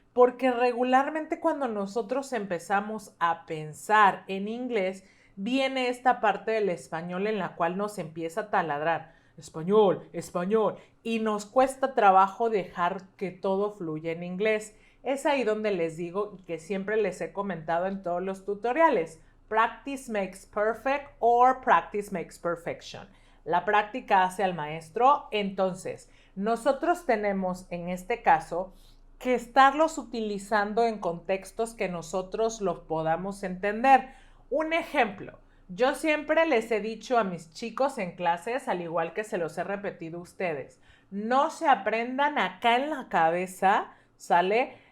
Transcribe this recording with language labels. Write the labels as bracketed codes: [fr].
[es] Porque regularmente cuando nosotros empezamos a pensar en inglés, viene esta parte del español en la cual nos empieza a taladrar. Español, español. Y nos cuesta trabajo dejar que todo fluya en inglés. Es ahí donde les digo y que siempre les he comentado en todos los tutoriales. [en] Practice makes perfect or practice makes perfection. [es] La práctica hace al maestro. Entonces, nosotros tenemos en este caso que estarlos utilizando en contextos que nosotros los podamos entender. Un ejemplo. Yo siempre les he dicho a mis chicos en clases, al igual que se los he repetido a ustedes, no se aprendan acá en la cabeza, ¿sale?